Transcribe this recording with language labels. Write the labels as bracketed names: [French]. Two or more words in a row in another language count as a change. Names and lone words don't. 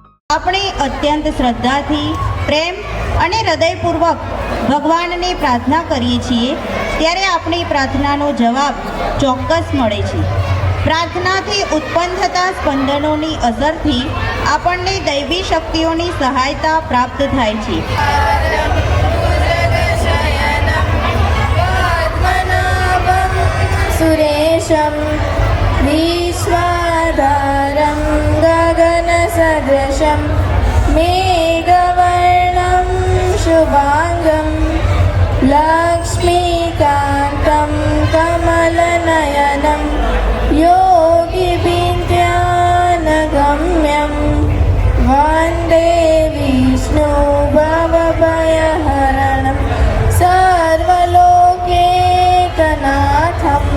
[Gujarati] આપણે અત્યંત શ્રદ્ધાથી પ્રેમ અને હૃદયપૂર્વક ભગવાનને પ્રાર્થના કરીએ છીએ ત્યારે આપણી પ્રાર્થનાનો જવાબ ચોક્કસ મળે છે। પ્રાર્થનાથી ઉત્પન્ન થતા સ્પંદનોની અસરથી આપણને દૈવી શક્તિઓની સહાયતા પ્રાપ્ત થાય છે। [Sanskrit] सुरेशं विश्वाधारं गगनसदृशं मेघवर्णं शुभांगं लक्ष्मीकान्तं कमलनयनं योगिभिर्ध्यानगम्यं वन्दे विष्णु भवभयहरणं सर्वलोकैकनाथम्।